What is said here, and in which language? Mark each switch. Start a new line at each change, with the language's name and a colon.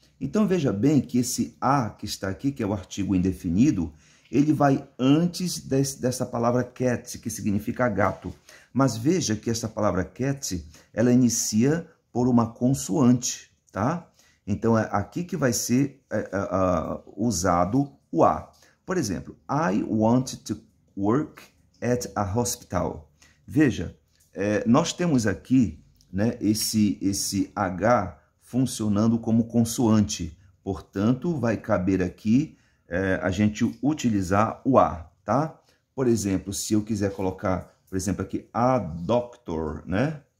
Portuguese: Então, veja bem que esse a que está aqui, que é o artigo indefinido, ele vai antes dessa palavra cat, que significa gato. Mas veja que essa palavra cat, ela inicia por uma consoante, tá? Então, é aqui que vai ser usado o a. Por exemplo,
English: I want to work at a hospital.
Portuguese: Veja, nós temos aqui, né, esse H funcionando como consoante. Portanto, vai caber aqui a gente utilizar o a, tá? Por exemplo, se eu quiser colocar, por exemplo, aqui, a doctor, né?